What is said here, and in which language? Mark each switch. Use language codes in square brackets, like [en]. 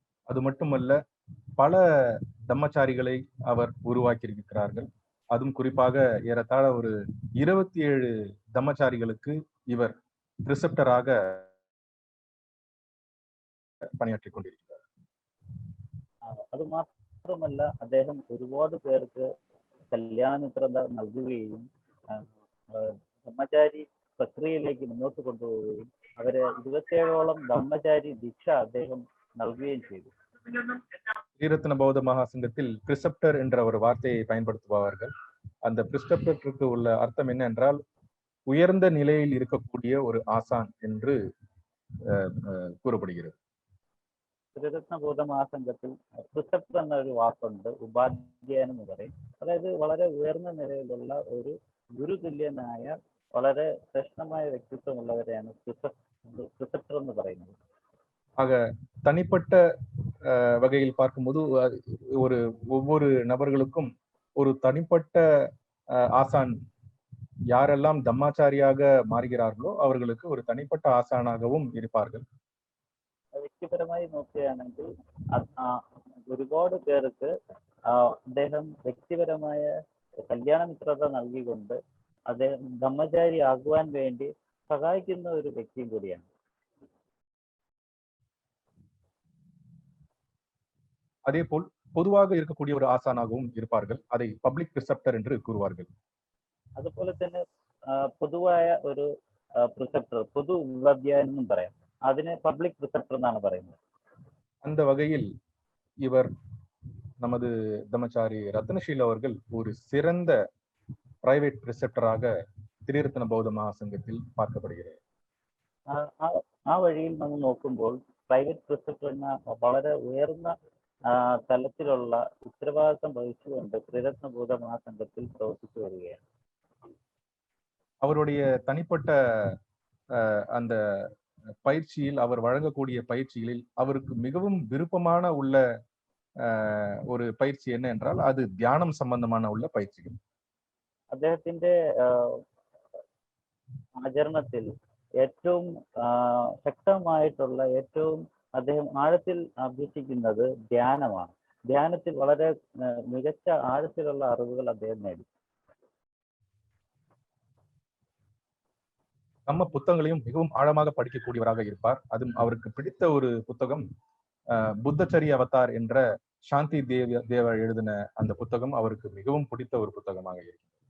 [ta] அது மட்டுமல்ல, பல தம்மச்சாரிகளை அவர் உருவாக்கியிருக்கிறார்கள். அதுவும் குறிப்பாக ஏறத்தாழ ஒரு 27 தம்மச்சாரிகளுக்கு இவர் பிரிசெப்டராக [ml] പണിയാറ്റി കൊണ്ടിരിക്കുന്നത്. അത് മാത്രമല്ല, അദ്ദേഹം ഒരുപാട് പേർക്ക് കല്യാണമിത്രത നൽകുകയും ബ്രഹ്മചാരി പ്രക്രിയയിലേക്ക് മുന്നോട്ട് കൊണ്ടുപോവുകയും അവരെ 27ഓളം ബ്രഹ്മചാരി ദീക്ഷ അദ്ദേഹം നൽകുകയും ചെയ്തു. [ta] ஸ்ரீரத்ன பௌத்த மகாசங்கத்தில் பிரிசெப்டர் என்ற ஒரு வார்த்தையை பயன்படுத்துபவர்கள். அந்த பிரிசெப்டருக்கு உள்ள அர்த்தம் என்ன என்றால், உயர்ந்த நிலையில் இருக்கக்கூடிய ஒரு ஆசான் என்று கூறப்படுகிறது. [ml] ശ്രീരത്ന ബൗദ്ധ മഹാസംഘത്തിൽ പ്രിസെപ്റ്റർ എന്നൊരു വാക്കുണ്ട്, ഉപാധ്യായൻ എന്ന് പറയും. അതായത് വളരെ ഉയർന്ന നിലയിലുള്ള ഒരു ഗുരുതുല്യനായ വളരെ ശ്രേഷ്ഠമായ വ്യക്തിത്വമുള്ളവരെയാണ് പ്രിസെപ്റ്റർ എന്ന് പറയുന്നത്. [ta] ஆக தனிப்பட்ட வகையில் பார்க்கும்போது ஒவ்வொரு நபர்களுக்கும் ஒரு தனிப்பட்ட ஆசான், யாரெல்லாம் தம்மாச்சாரியாக மாறுகிறார்களோ அவர்களுக்கு ஒரு தனிப்பட்ட ஆசானாகவும் இருப்பார்கள். [ml] വ്യക്തിപരമായി നോക്കുകയാണെങ്കിൽ ഒരുപാട് പേർക്ക് അദ്ദേഹം വ്യക്തിപരമായ കല്യാണമിത്രത നൽകിക്കൊണ്ട് അദ്ദേഹം ബ്രഹ്മചാരി ആകുവാൻ വേണ്ടി സഹായിക്കുന്ന ഒരു വ്യക്തിയും കൂടിയാണ്. [ta] அதேபோல் பொதுவாக இருக்கக்கூடிய ஒரு ஆசானாகவும் இருப்பார்கள். அதை பப்ளிக் பிரிசெப்டர் என்று கூறுவார்கள். [ml] അതുപോലെ തന്നെ പൊതുവായ ഒരു പ്രിസെപ്റ്റർ, പൊതു ഉപാധ്യായൻ എന്നും പറയാം. അതിനെ பப்ளிக் பிரிசெப்டர் എന്നാണ് പറയുന്നത്. [ta] அந்த வகையில் இவர் நமது தம்மச்சாரி ரத்னஷீல் அவர்கள் ஒரு சிறந்த பிரைவேட் பிரிசெப்டராக ஸ்ரீரத்ன பௌத்த மகாசங்கத்தில் பார்க்கப்படுகிறார். [ml] ആ വഴിയിൽ നമ്മൾ നോക്കുമ്പോൾ പ്രൈവറ്റ് പ്രിസെപ്റ്റർ എന്ന വളരെ ഉയർന്ന തലത്തിലുള്ള ഉത്തരവാദിത്വം വഹിച്ചുകൊണ്ട് ശ്രീരത്ന ബൗദ്ധ മഹാസംഘത്തിൽ പ്രവർത്തിച്ചു വരികയാണ്. [ta] அவருடைய தனிப்பட்ட அந்த பயிற்சியில், அவர் வழங்கக்கூடிய பயிற்சிகளில் அவருக்கு மிகவும் விருப்பமான உள்ள ஒரு பயிற்சி என்ன என்றால், அது தியானம் சம்பந்தமான உள்ள பயிற்சிகள். [ml] അദ്ദേഹത്തിന്റെ ആചരണത്തിൽ ഏറ്റവും ശക്തമായിട്ടുള്ള, ഏറ്റവും അദ്ദേഹം ആഴത്തിൽ അഭ്യസിക്കുന്നത് ധ്യാനമാണ്. ധ്യാനത്തിൽ വളരെ മികച്ച ആഴത്തിലുള്ള അറിവുകൾ അദ്ദേഹം നേടി. [ta] நம்ம புத்தகங்களையும் மிகவும் ஆழமாக படிக்கக்கூடியவராக இருப்பார். அதுவும் அவருக்கு பிடித்த ஒரு புத்தகம் புத்தச்சரி அவதார் என்ற சாந்தி தேவ எழுதின அந்த புத்தகம் அவருக்கு மிகவும் பிடித்த ஒரு புத்தகமாக இருக்கிறது.